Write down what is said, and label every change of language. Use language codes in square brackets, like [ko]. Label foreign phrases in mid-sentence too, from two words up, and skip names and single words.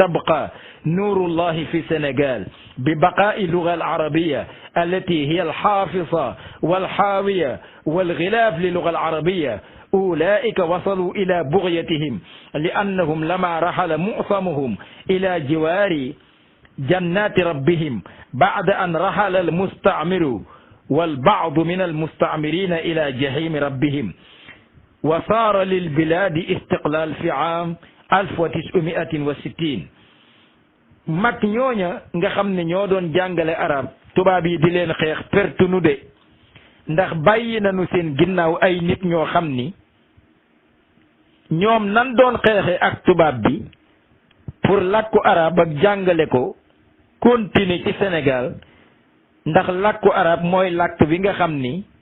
[ar] تبقى نور الله في السنغال ببقاء اللغة العربية التي هي الحافظة والحاوية والغلاف للغة العربية أولئك وصلوا إلى بغيتهم لأنهم لما رحل معظمهم إلى جوار جنات ربهم بعد أن رحل المستعمر والبعض من المستعمرين إلى جحيم ربهم وصار للبلاد استقلال في عام [wo] 1960 mag ñooña nga xam ne ñoo doon jàngale arab tubaab yi di leen xeex perte nu de ndax bàyyi nañu seen ginnaaw ay nit ñoo xam ni ñoom nan doon xeexe ak tubaab bi pour làkku arab ak jàngale ko continuer ci Sénégal ndax làkku arab mooy làkk bi nga xam ni